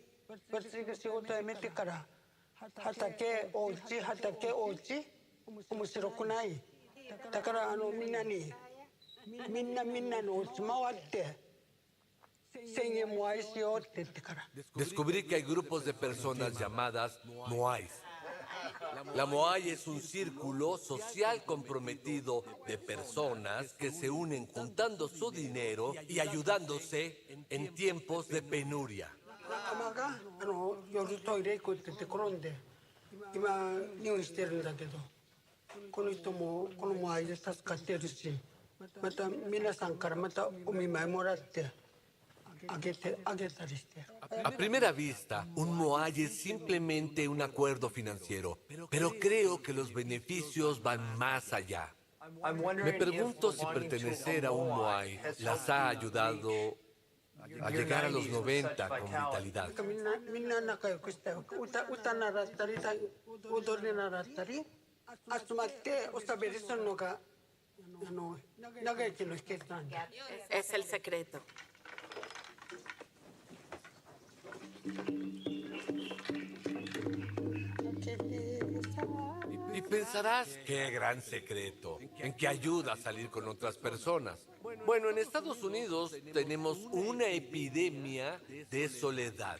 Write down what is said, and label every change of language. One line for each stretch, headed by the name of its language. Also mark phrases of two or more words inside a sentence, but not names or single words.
Japanese: 私が仕事辞めてから畑お家面白くない。だからみんなのお家回って1000円も愛しようって言ってから。
Spanish: Descubrí que hay grupos de personas llamadas Moais. La Moai es un círculo social comprometido de personas que se unen juntando su dinero y ayudándose en tiempos de penuria.
Japanese: 仲間が夜トイレ行くって言って転んで今入院してるんだけど、この人もこのMoaiで助かってるし、また皆さんからまたお見舞いもらってあげたりして。
Spanish: A primera vista, un Moai es simplemente un acuerdo financiero, pero creo que los beneficios van más allá. Me pregunto si pertenecer a un Moai las ha ayudado a llegar a los 90 con vitalidad.
Japanese: みんな仲良くしたよ。歌習ったり踊り習ったり集まっておしゃべりするのが長生きの秘訣なんだ。
Spanish: Es el secreto. Y pensarás, qué gran secreto, en que ayuda a salir con otras personas. Bueno, en Estados Unidos tenemos una epidemia de soledad.